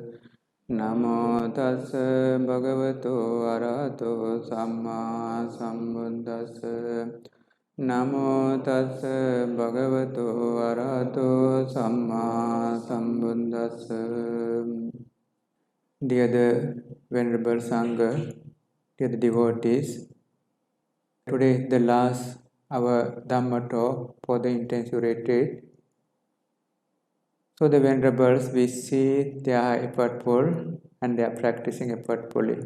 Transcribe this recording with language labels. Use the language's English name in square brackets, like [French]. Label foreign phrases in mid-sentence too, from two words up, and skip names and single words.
[Pali] Namo tassa bhagavato arahato samma sambuddhassa. Namo tassa bhagavato arahato samma sambuddhassa. [English] Dear the Venerable Sangha, dear the devotees, today is the last our Dhamma talk for the intensive retreat. So the Venerables, we see they are effortful and they are practicing effortfully.